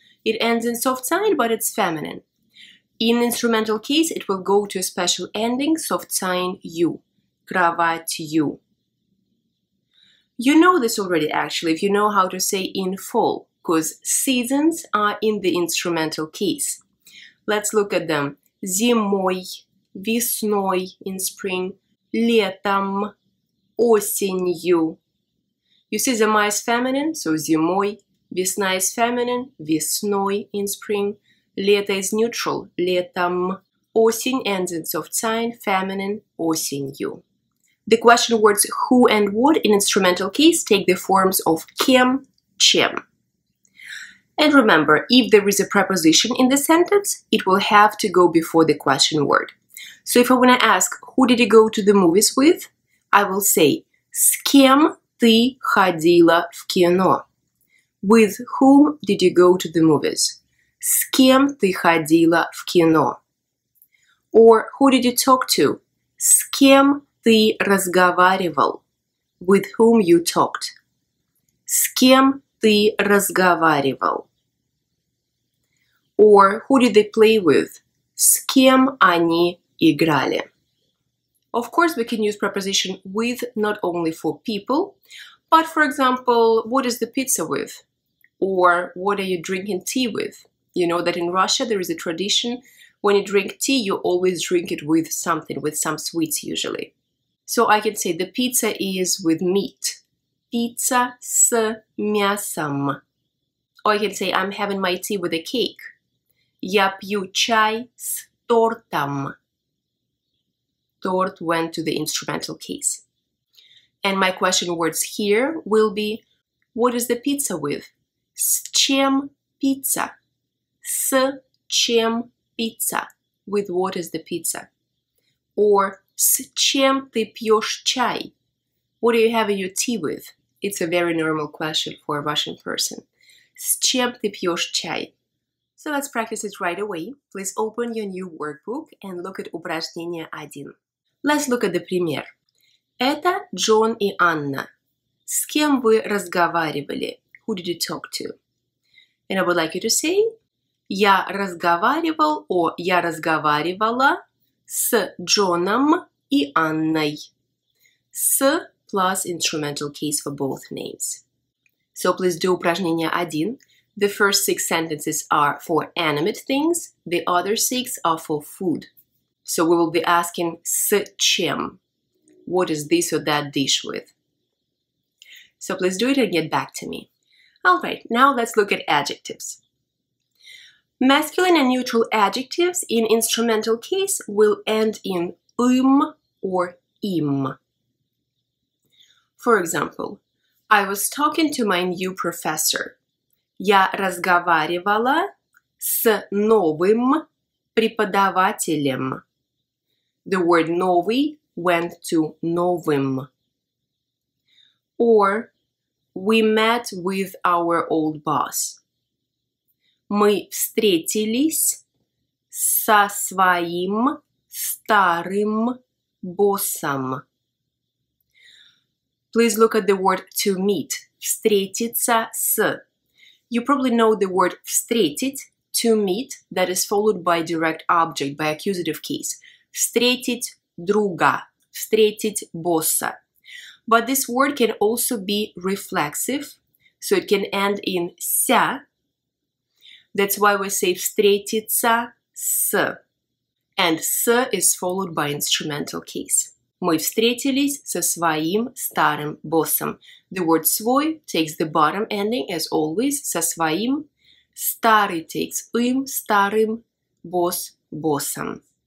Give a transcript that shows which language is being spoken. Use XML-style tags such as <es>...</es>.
<en>It ends in soft sign, but it's feminine. In instrumental case, it will go to a special ending, soft sign U.</en> <ru>Кроватью.</ru> <en>You know this already, actually, if you know how to say in fall, because seasons are in the instrumental case. Let's look at them.</en> <ru>Зимой, весной</ru> <en>in spring,</en> <ru>летом, осенью.</ru> <en>You see, зима is feminine, so зимой. Весна is feminine, весной in spring. Лето is neutral, летом. Осень ends in soft sign, feminine, осенью. The question words who and what in instrumental case take the forms of кем, чем. And remember, if there is a preposition in the sentence, it will have to go before the question word. So if I want to ask, who did you go to the movies with? I will say,</en> <ru>с кем ты ходила в кино?</ru> <en>With whom did you go to the movies?</en> <ru>С кем ты ходила в кино?</ru> <en>Or who did you talk to?</en> <ru>С кем ты разговаривал?</ru> <en>With whom you talked?</en> <ru>С кем ты разговаривал?</ru> <en>Or who did they play with?</en> <ru>С кем они играли?</ru> <en>Of course, we can use preposition with not only for people, but for example, what is the pizza with? Or what are you drinking tea with? You know that in Russia there is a tradition, when you drink tea, you always drink it with something, with some sweets usually. So I can say the pizza is with meat.</en> <ru>Pizza с мясом.</ru> <en>Or I can say I'm having my tea with a cake.</en> <ru>Я пью чай с тортом.</ru> <en>Торт went to the instrumental case. And my question words here will be, what is the pizza with?</en> <ru>С чем pizza? С чем pizza?</ru> <en>With what is the pizza? Or</en> <ru>с чем ты пьешь чай?</ru> <en>What are you having your tea with? It's a very normal question for a Russian person.</en> <ru>С чем ты пьешь чай?</ru> <en>So let's practice it right away. Please open your new workbook and look at упражнение 1. Let's look at the пример.</en> <ru>Это Джон и Анна. С кем вы разговаривали?</ru> <en>Who did you talk to? And I would like you to say</en> <ru>я разговаривал, я разговаривала с Джоном и Анной.</ru> <en>С plus instrumental case for both names. So please do упражнение 1. The first 6 sentences are for animate things, the other 6 are for food. So we will be asking с чем? What is this or that dish with? So please do it and get back to me. Alright, now let's look at adjectives. Masculine and neutral adjectives in instrumental case will end in or im. For example, I was talking to my new professor.</en> <ru>Я разговаривала с новым преподавателем.</ru> <en>The word новый went to новым. Or, we met with our old boss.</en> <ru>Мы встретились со своим старым боссом.</ru> <en>Please look at the word to meet.</en> <ru>Встретиться с.</ru> <en>You probably know the word встретить, to meet, that is followed by direct object, by accusative case.</en> <ru>Встретить друга, встретить босса.</ru> <en>But this word can also be reflexive, so it can end in ся. That's why we say</en> <ru>встретиться с.</ru> <en>And с is followed by instrumental case.</en> <ru>Мы встретились со своим старым боссом.</ru> <en>The word свой takes the bottom ending as always,</en> <ru>со своим. Старый</ru> <en>takes</en> <ru>старым, босс боссом.</ru>